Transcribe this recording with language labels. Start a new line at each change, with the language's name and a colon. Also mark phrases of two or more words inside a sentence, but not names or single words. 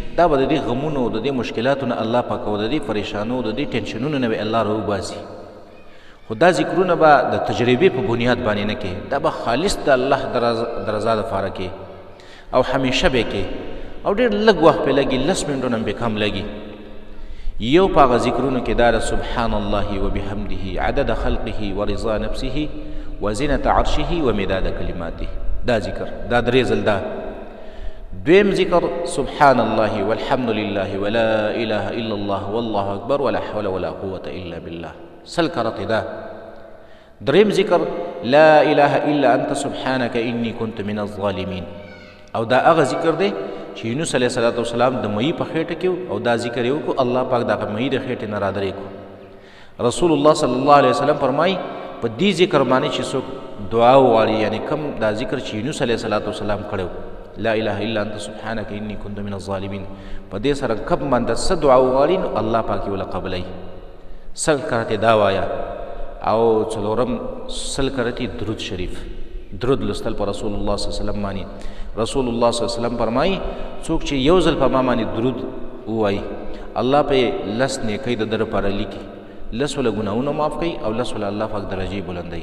Pashto: دا به د دې غمونو او د دې مشکلاتو نه الله پاک او د دې پریشانو او د دې ټینشنونو نه به الله راوباسي. خو دا ذکرونه به د تجربې په بنیاد باندې نه کې، دا به خالص د الله د رضا دپاره کې او همیشه به کې او ډېر لږ وخت پې لګي، 10 منټونه هم پې کم لګي. یو په هغه ذکرونو کې دا
Arabic: سبحان الله وبحمده عدد خلقه ورضا نفسه وزنة عرشه ومداد کلماته،
Pashto: دا ذکر دا درې ځل دا. دویم ذکر
Arabic: سبحان الله والحمد لله ولا اله الا الله والله اکبر ولا حول ولا قوة الا بالله،
Pashto: سل کرته دا. دریم ذکر
Arabic: لا اله الا انت سبحانك اني كنت من الظالمين،
Pashto: او دا هغه ذکر دی چې یونس
Arabic: علیه السلام
Pashto: د مئی په خېټه کې او دا ذکر یې وکړو، الله پاک دغه مئی د خېټې نه رادرې کړو. رسول الله
Arabic: صلی الله علیه وسلم
Pashto: فرمایي په دې ذکر باندې چې څوک دعا وغواړي، یعنی کم دا ذکر چې یونس
Arabic: علیه السلام
Pashto: کړی
Arabic: لا اله الا انت سبحانك اني كنت من الظالمين،
Pashto: په دې سره کم باندې څه دعا وغواړي نو الله پاک یې وله قبلوي. سل کرتې دا وایه او څلورم سل کرتې درود شریف، درود لوستل په رسول الله
Arabic: صلی الله علیه وسلم
Pashto: باندې. رسول الله
Arabic: صلی الله علیه وسلم
Pashto: فرمایي څوک چې یو ځل په ما باندې درود ووایي الله په 10 نیکۍ د ده لپاره لیکي، 10 وله ګناهونه معاف کوي او 10 وله الله پاک درجې بلندوي.